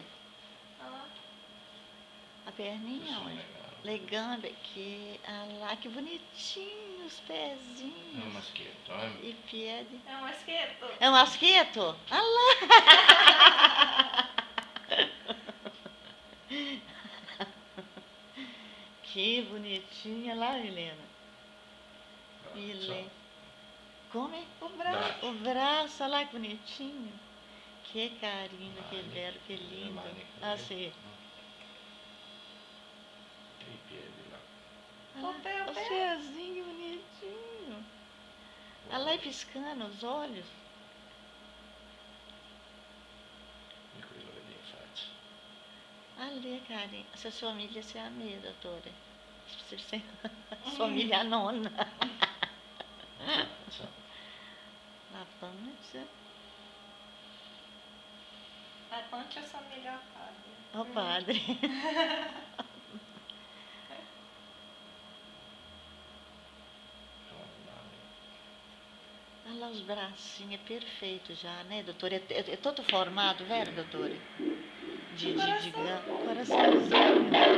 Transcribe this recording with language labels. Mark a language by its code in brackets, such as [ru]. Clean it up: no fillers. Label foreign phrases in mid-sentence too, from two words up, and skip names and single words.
[pt] Olha lá. A perninha, onde? Legando aqui. Ah lá, que bonitinho os pezinhos. É um maschietto, eh? [it] E piedi. [pt] É um masqueto. É um maschietto? Ah lá! Que bonitinha lá, Milena. [it] Milena. Come? [pt] O braço. O braço, olha lá que bonitinho. Que carinho, que belo, que lindo. Ah, sim. [it] E i piedi là. [pt] Olha lá, os pezinhos bonitinhos. Olha lá, e piscando os olhos. [it] E qui lo vedi in faccia. [pt] Ali, carinho. Essa família se a me, [it] dottore. Somiglia a nonna. Faccia. La pancia. A pancia assomiglia ao padre. [pt] Ao padre. Olha lá os bracinhos, é perfeito já, né, doutor? É todo formado, vero, doutor? De coraçãozinho.